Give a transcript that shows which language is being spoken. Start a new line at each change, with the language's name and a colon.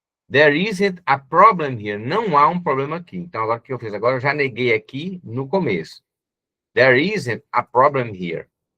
English: There isn't a problem here.
Portuguese: Não há um problema aqui. Então, agora o que eu fiz? Agora eu já neguei aqui no começo.
English: There isn't a problem here.